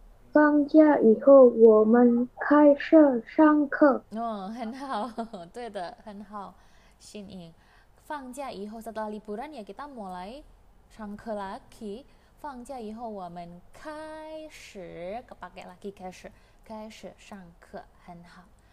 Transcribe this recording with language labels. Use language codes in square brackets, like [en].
[zh] 放假以后我们开始上课。很好，对的，很好，新颖。放假以后 [id] setelah liburan ya kita mulai 上课 lagi. [zh] 放假以后我们开始 [id] kepake lagi [zh] 开始上课，很好。